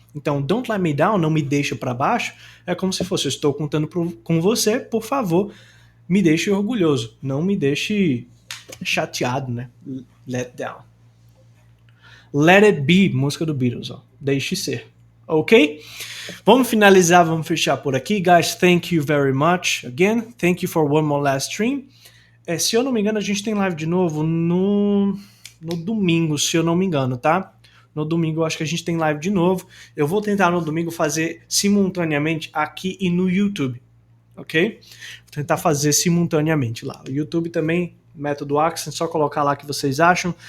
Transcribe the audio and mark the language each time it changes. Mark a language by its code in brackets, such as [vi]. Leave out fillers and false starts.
[pt] Então, [en] don't let me down, [pt] não me deixa pra baixo, é como se fosse, eu estou contando com você, por favor, me deixe orgulhoso, não me deixe chateado, né? Let down. Let It Be, música do Beatles, ó. Deixe ser. Ok? Vamos finalizar, vamos fechar por aqui. [en] Guys, thank you very much. Again, thank you for one more last stream. [pt] Se eu não me engano, a gente tem live de novo no domingo, se eu não me engano, tá? No domingo eu acho que a gente tem live de novo. Eu vou tentar no domingo fazer simultaneamente aqui e no YouTube, ok? Vou tentar fazer simultaneamente lá. O YouTube também, método Accent, só colocar lá o que vocês acham.